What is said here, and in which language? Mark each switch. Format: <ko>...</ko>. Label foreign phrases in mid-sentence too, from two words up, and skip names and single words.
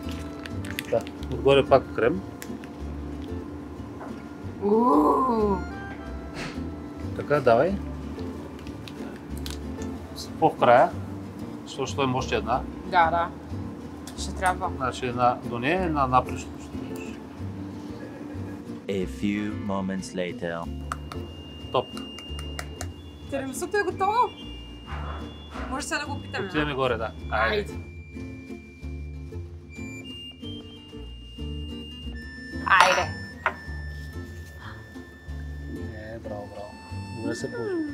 <bg>Да. Отгоре пак крем. Така, давай. По в края, защото ще има още една. Да. Ще трябва. Значи една до нея, една напред ще сложиш.</bg> <en>A few moments later.</en> <bg>Топ. Тирамисуто е готово? Може сега да го питаме. Отиваме горе, да. Айде. Айде. Браво. Добре се получи.</bg>